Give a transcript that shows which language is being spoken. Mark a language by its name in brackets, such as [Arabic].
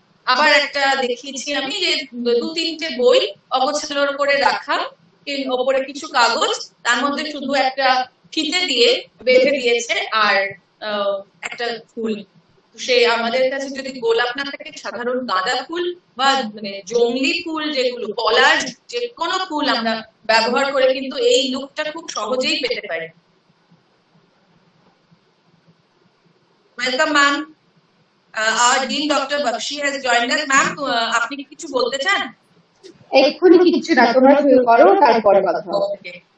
[Bangla] আবার একটা দেখিয়েছি আমি যে 2-3টে বই অগোছালোর উপরে রাখা, ওপরে কিছু কাগজ, তার মধ্যে শুধু একটা ফিতে দিয়ে বেঁধে দিয়েছে আর একটা ফুল। সে আমাদের কাছে যদি গোলাপ না থাকে, সাধারণ গাঁদা ফুল বা মানে জংলি ফুল, যেগুলো পলাশ, যে কোনো ফুল আমরা ব্যবহার করে কিন্তু এই লুকটা খুব সহজেই পেতে পারি। [English] Welcome ma'am, our Dean Dr. Bakshi has joined us. [Bangla] Ma'am, আপনি কি কিছু বলতে চান? এক্ষুনি কিছু না, তোমরা শুরু করো, তারপরে কথা হবে।